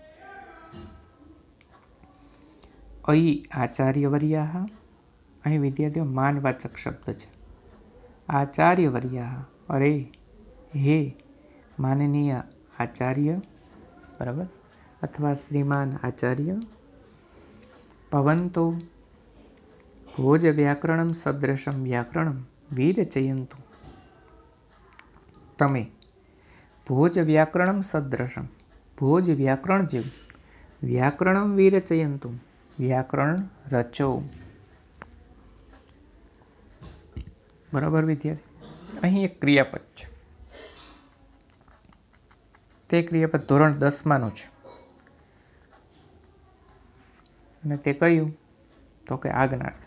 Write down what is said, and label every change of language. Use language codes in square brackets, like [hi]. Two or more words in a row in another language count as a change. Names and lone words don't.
[sa] अयी आचार्यवर्या, [gu] અહીં વિદ્યાર્થીઓ માનવાચક શબ્દ છે. આચાર્યવર્યા, અરે હે માનનીય આચાર્ય. બરાબર, [sa] अथवा श्रीमान आचार्य भवन्तो भोज व्याकरणं सदृशं व्याकरणं विरचयन्तु। [gu] तमे [sa] भोज व्याकरणं सदृशं [gu] ભોજ વ્યાકરણ જેવું [sa] व्याकरणं विरचयन्तु [gu] વ્યાકરણ રચો। બરાબર વિદ્યાર્થી, અહીં એક ક્રિયાપદ છે, તે ક્રિયાપદ ધોરણ 10માનું છે અને તે કયું તો કે આજ્ઞાર્થ.